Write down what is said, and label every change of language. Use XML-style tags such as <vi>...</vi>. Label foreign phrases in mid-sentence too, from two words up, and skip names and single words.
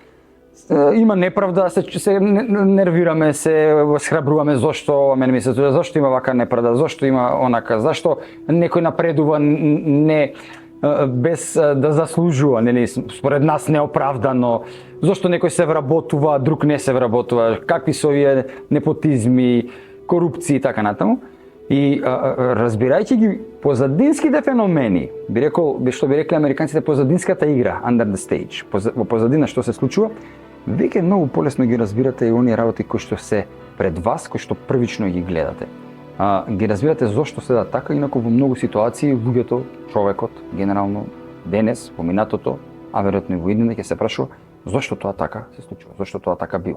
<mk>Има неправда, се нервираме, се схрабруваме зошто, мене ми се тоа, зошто има вака неправда, зошто има онака, зашто некој напредува не без да заслужува, нели, според нас неоправдано, зошто некој се вработува, друг не се вработува, какви се овие непотизми, корупција и така натаму. И разбирајќи ги позадинските феномени, што би рекли американците, позадинската игра,</mk> <en>under the stage,</en> <mk>во позадина што се случува, веќе многу полесно ги разбирате и оние работи кои што се пред вас, кои што првично ги гледате. Ги разбирате зошто се да така, инаку во многу ситуации луѓето, човекот, генерално денес, во минатото, а веројатно и во иднина ќе се прашува зошто тоа така се случува, зошто тоа така бива.</mk>